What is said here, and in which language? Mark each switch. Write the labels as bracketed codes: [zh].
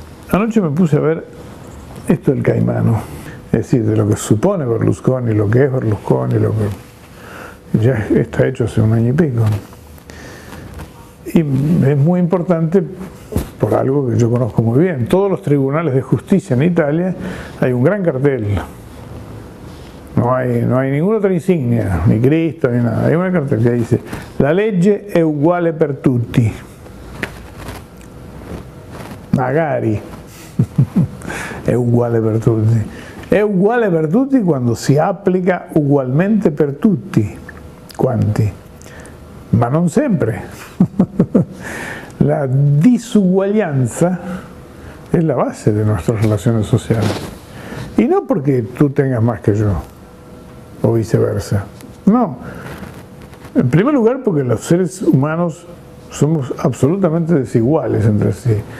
[es] Anoche me puse a ver esto del Caimano, es decir, de lo que supone Berlusconi, lo que es Berlusconi, lo que ya está hecho hace un año y pico. Y es muy importante por algo que yo conozco muy bien. Todos los tribunales de justicia en Italia hay un gran cartel. No hay ninguna otra insignia, ni Cristo, ni nada. Hay un cartel que dice: [it] la legge è uguale per tutti. Magari. È uguale per tutti. È uguale per tutti quando si applica ugualmente per tutti quanti, ma non sempre. [es] La disuguaglianza es la base de nuestras relaciones sociales. Y no porque tú tengas más que yo, o viceversa. No. En primer lugar, porque los seres humanos somos absolutamente desiguales entre sí.